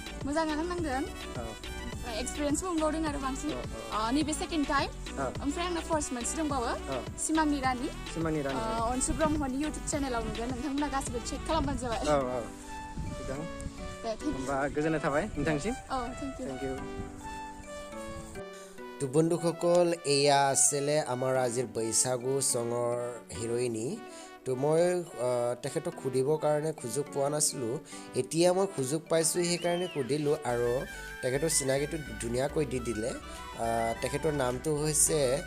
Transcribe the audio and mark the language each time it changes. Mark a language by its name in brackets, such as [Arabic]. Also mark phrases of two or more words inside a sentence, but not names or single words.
[Bodo] मोजाङानो नांदों एक्सपिरियेन्स मोनबावदों आरो बांसिन नैबे [English] second time [Bodo] ओमफ्राय आंना फार्स्ट मोनसे दंबावो सिमांनि रानि अनसु ब्रह्मनि [English] YouTube channelआव [Bodo] नुगोन नोंथांमोना गासिबो चेक खालामबानो जाबाय होमबा गोजोननाय थाबाय नोंथांसिम [English] thank you [Assamese] তো বন্ধুসকল এয়া আছিলে আমাৰ আজিৰ বৈশাগু চঙৰ হিৰোইনী তো মই তেখেতক সুধিবৰ কাৰণে সুযোগ পোৱা নাছিলোঁ এতিয়া মই সুযোগ পাইছোঁ সেইকাৰণে সুধিলোঁ আৰু তেখেতৰ চিনাকিটো ধুনীয়াকৈ দি দিলে তেখেতৰ নামটো হৈছে